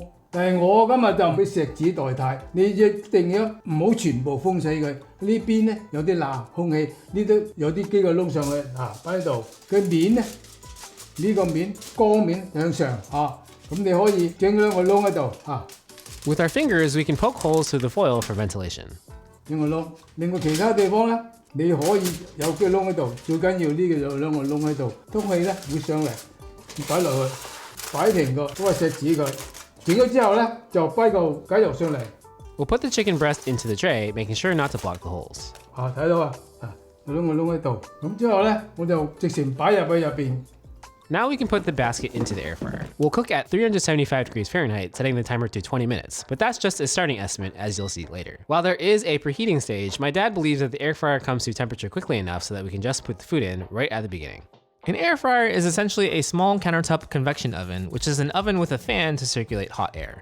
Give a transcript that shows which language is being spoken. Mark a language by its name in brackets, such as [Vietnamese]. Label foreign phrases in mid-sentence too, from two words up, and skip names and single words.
[Cantonese] 但係我今日就俾錫紙代替，你一定要唔好全部封死佢。呢邊咧有啲罅空氣，呢度有啲機個窿上去，擺喺度。佢面咧呢個面光面向上咁你可以整兩個窿喺度 [English] With our fingers, we can poke holes through the foil for ventilation. [Cantonese] 整個窿。另外其他地方咧，你可以有個窿喺度，最緊要呢個有兩個窿喺度，空氣咧會上嚟，擺落去，擺平個嗰個錫紙佢。整咗之後咧，就擺個雞肉上嚟。 [English] We'll put the chicken breast into the tray, making sure not to block the holes. [Cantonese] 睇到有兩個窿喺度。咁之後咧，我就直情擺入去入邊。 [English] Now we can put the basket into the air fryer. We'll cook at 375 degrees Fahrenheit, setting the timer to 20 minutes, but that's just a starting estimate, as you'll see later. While there is a preheating stage, my dad believes that the air fryer comes to temperature quickly enough so that we can just put the food in right at the beginning. An air fryer is essentially a small countertop convection oven, which is an oven with a fan to circulate hot air.